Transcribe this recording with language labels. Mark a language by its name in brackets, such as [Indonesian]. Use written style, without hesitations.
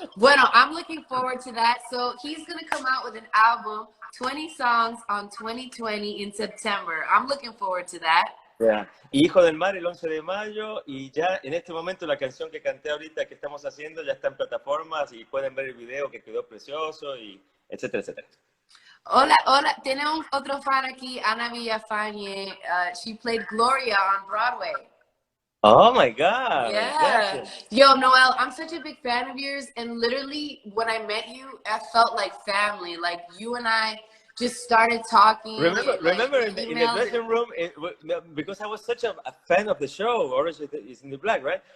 [English] Bueno, I'm looking forward to that. So he's going to come out with an album, 20 songs on 2020 in September. I'm looking forward to that. Yeah. [Spanish] Y Hijo del Mar el 11 de mayo, y ya en este momento la canción que canté ahorita que estamos haciendo ya está en plataformas y pueden ver el video que quedó precioso, y etcétera, etcétera. Hola, tiene otro fan aquí, Ana Villafañe. [English] She played Gloria on Broadway. Oh my God. Yeah. Yo, Noel, I'm such a big fan of yours, and literally when I met you, I felt like family. Like you and I just started talking. Remember in the dressing room, because I was such a fan of the show, Orange is in the Black, right?